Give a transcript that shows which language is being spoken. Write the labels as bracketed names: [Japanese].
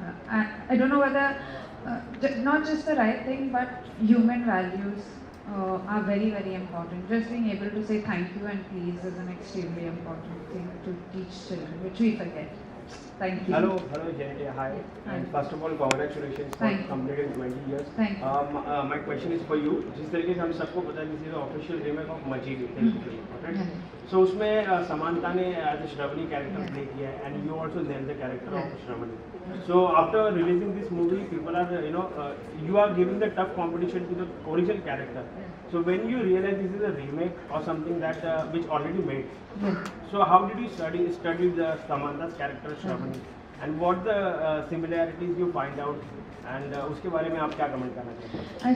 [English] I don't know whether not just the right thing, but human values are very, very important. Just being able to say thank you and please is an extremely important thing to teach children, which we forget. Thank you. Hello, Genelia. Hi. Hi. And first of all, congratulations for Thank you. completing 20 years. Thank you. My question is for you. [Hindi] जिस तरीके से हम सबको पता है कि [English] official remake of मजीद Telugu film, so [Hindi] उसमें समांता ने [English] As Shravani character play किया है and you also nail the character of Shravani. So after releasing this movie, people are you are giving the tough competition to the original character. So when you realize this is a remake or something that which already made, so how did you study the Samantha's character Shravani, and what the similarities you find out, and [Hindi] उसके बारे में आप क्या comment करना चाहते हैं?